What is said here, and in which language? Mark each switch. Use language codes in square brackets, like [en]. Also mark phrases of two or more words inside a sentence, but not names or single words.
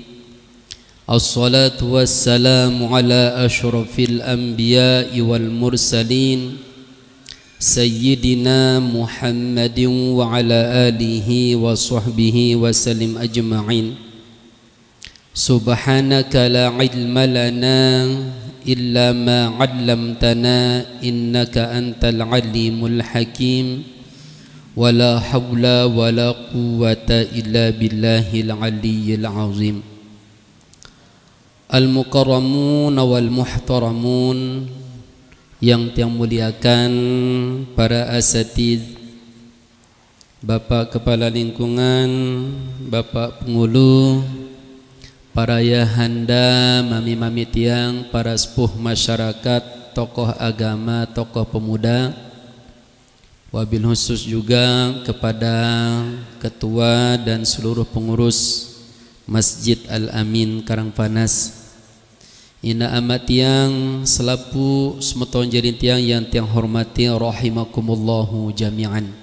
[ar] الصلاة والسلام على أشرف الأنبياء والمرسلين، سيدنا محمد وعلى آله وصحبه وسلم أجمعين. سبحانك لا علم لنا إلا ما علمتنا إنك أنت العليم الحكيم. ولا حول ولا قوة إلا بالله العلي العظيم. المكرمون والمحترمون, [id] yang muliakan para asatidz, Bapak Kepala Lingkungan, Bapak Pengulu, para ayahanda, mami-mami tiang, para sepuh masyarakat, tokoh agama, tokoh pemuda, [ar] وبالخصوص [id] juga kepada ketua dan seluruh pengurus Masjid Al-Amin Karangpanas. [sas] Ina amat yang selapu semeton jadi tiang yang hormati [ar] رحمكم الله جميعاً.